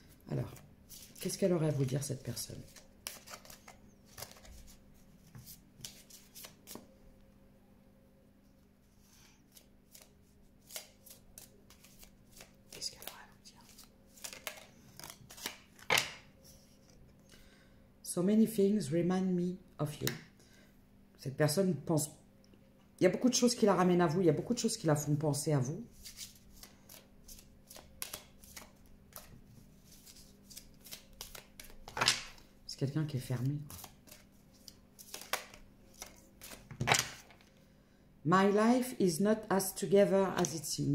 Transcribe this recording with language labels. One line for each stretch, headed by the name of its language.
French: Alors, qu'est-ce qu'elle aurait à vous dire, cette personne? Qu'est-ce qu'elle aurait à vous dire?
English: So many things remind me of you.
French: Cette personne pense... Il y a beaucoup de choses qui la ramènent à vous. Il y a beaucoup de choses qui la font penser à vous. C'est quelqu'un qui est fermé.
English: My life is not as together as it seems.